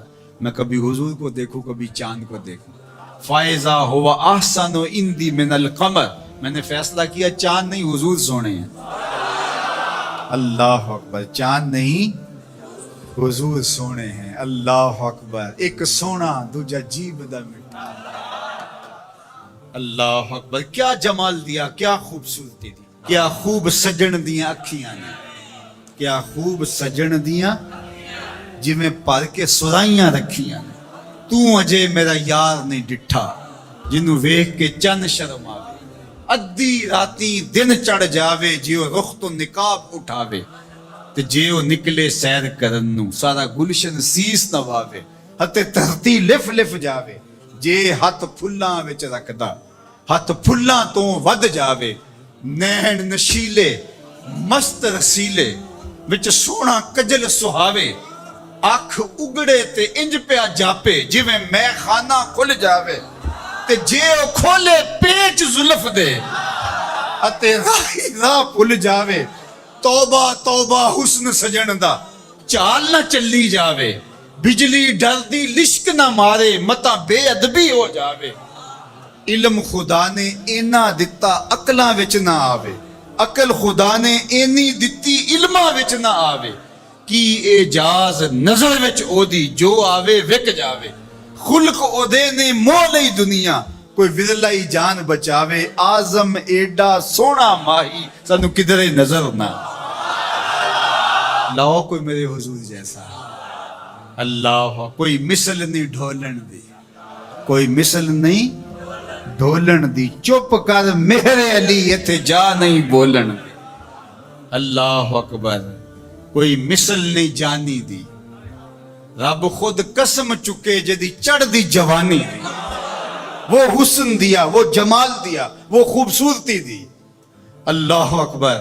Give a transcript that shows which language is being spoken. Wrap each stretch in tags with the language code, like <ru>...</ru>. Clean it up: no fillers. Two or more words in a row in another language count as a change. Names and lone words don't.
<ur>میں کبھی حضور کو دیکھوں کبھی چاند کو دیکھوں.</ur> <ar>فائزہ ہوا احسن عندی من القمر,</ar> <ur>میں نے فیصلہ کیا چاند نہیں حضور سونے ہیں. اللہ اکبر, چاند نہیں حضور سونے ہیں.</ur> <ar>اللہ اکبر.</ar> <pa>ایک سونا دوجا جیب دا مٹھا.</pa> <ar>اللہ اکبر.</ar> <pa>کیا جمال دیا, کیا خوبصورتی دی, کیا خوب سجن دیاں اکھیاں نے, کیا خوب سجن دیاں جویں پر کے سرائیاں رکھیاں نے. تو اجے میرا یار نہیں ڈٹھا جنوں ویکھ کے چند شرم آوے. ادھی راتی دن چڑھ جاوے جیو رخ تو نقاب اٹھاوے, تے جیو نکلے سیر کرن نو سارا گلشن سیس نواوے. ہتے دھرتی لف لف جاوے جے ہاتھ پھلاں وچ رکھدا, ہاتھ پھلاں تو ود جاوے. نین نشیلے مست رسیلے وچ سونا کجل سہاوے. اکھ اگڑے تے انج پیا جاپے جویں میں خانہ کھل جاوے, تے جے او کھولے پیچ زلف دے اتے راہی راہ پھل جاوے. توبہ توبہ حسن سجن دا چال نہ چلی جاوے, بجلی ڈر دی لشک نہ مارے متا بے ادبی ہو جاوے. علم خدا نے اینا دتا عقلاں وچ نہ آوے، عقل خدا نے اینی دتی علماں وچ نہ آوے، کی اعجاز نظر وچ او دی جو آوے وک جاوے، خلق او دے نے مول ہی دنیا، کوئی ورلائی جان بچاوے، آزم ایڈا سونا ماہی سانو کدھر نظر نہ لاؤ کوئی میرے حضور جیسا اللہ، کوئی مثل نہیں ڈھولن دی، کوئی مثل نہیں ڈھولن دی، چپ کر مہر علی ایتھے جا نہیں بولن دی،</pa> <ar>اللہ اکبر،</ar> <pa>کوئی مثل نہیں جانی دی، رب خود قسم چکے جدی چڑھ دی جوانی دی، وہ حسن دیا، وہ جمال دیا، وہ خوبصورتی دی،</pa> <ar>اللہ اکبر۔</ar>